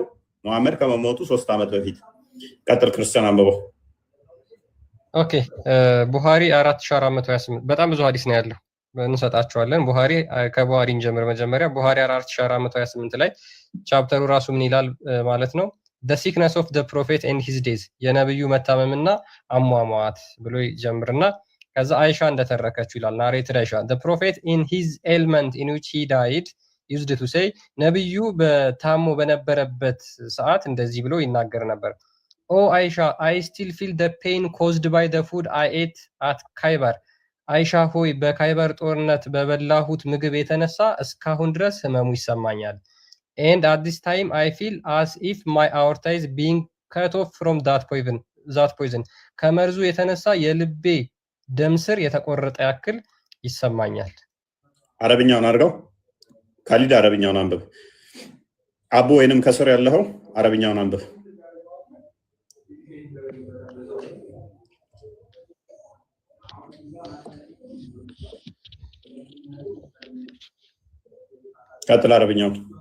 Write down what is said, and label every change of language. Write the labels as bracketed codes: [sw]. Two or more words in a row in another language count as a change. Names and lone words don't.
[am] መሐመድ ከመሞቱ 3 ዓመት በፊት። ቀጥል ክርስቲያን አንብበው። ኦኬ ቡሃሪ 4428 በጣም ብዙ ሐዲስ ነው ያለው እንሰጣቸዋለን። ቡሃሪ ከቡሃሪ እንጀምር። መጀመሪያ ቡሃሪ 4428 ላይ ቻፕተሩ ራሱ ምን ይላል ማለት ነው? [en] the sickness of the prophet and his days [am] የነብዩ መታመምና አሟሟት ብሎ ይጀምርና ከዛ አይሻ እንደተረከችው ይላል። ናሬትድ አይሻ [en] the prophet in his ailment in which he died used to say [am] ነብዩ በታሞ በነበረበት ሰዓት እንደዚህ ብሎ ይናገር ነበር። [en] oh Aisha, I still feel the pain caused by the food I ate at Khaybar [am] አይሻ ሆይ በካይበር ጦርነት በበላሁት ምግብ የተነሳ እስካሁን ድረስ ህመሙ ይሰማኛል። [en] and at this time I feel as if my aorta is being cut off from that poison [am] ከመርዙ የተነሳ የልቤ ደም ስር የተቆረጠ ያክል ይሰማኛል። አረብኛውን አድርገው ካሊድ አረብኛውን አንብብ። አቡ ወይንም ከስር ያለው አረብኛውን አንብብ። ቀጥል አረብኛው